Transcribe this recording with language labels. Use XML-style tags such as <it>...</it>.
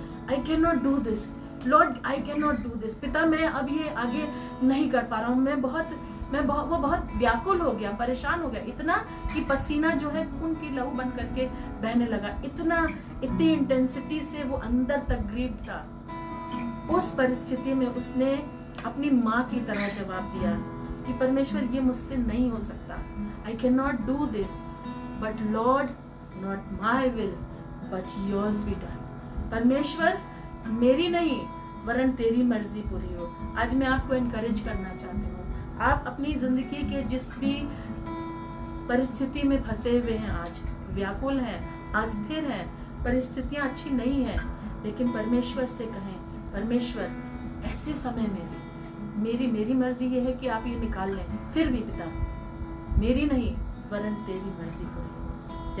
<en>I cannot do this, Lord, I cannot do this।</en> <hi>पिता मैं अब ये आगे नहीं कर पा रहा हूँ। वो बहुत व्याकुल हो गया, परेशान हो गया, इतना कि पसीना जो है खून की लहू बन करके बहने लगा। इतनी इंटेंसिटी से वो अंदर तक ग्रीव था। उस परिस्थिति में उसने अपनी माँ की तरह जवाब दिया कि परमेश्वर ये मुझसे नहीं हो सकता।</hi> <en>I cannot do this, but Lord, not my will, but yours be done।</en> <hi>परमेश्वर मेरी नहीं वरन तेरी मर्जी पूरी हो। आज मैं आपको एनकरेज करना चाहती हूँ, आप अपनी जिंदगी के जिस भी परिस्थिति में फंसे हुए हैं, आज व्याकुल हैं, अस्थिर हैं, परिस्थितियां अच्छी नहीं है, लेकिन परमेश्वर से कहें, परमेश्वर ऐसे समय में भी मेरी मर्जी ये है कि आप ये निकाल लें, फिर भी पिता मेरी नहीं वरन तेरी मर्जी पूरी हो।</hi>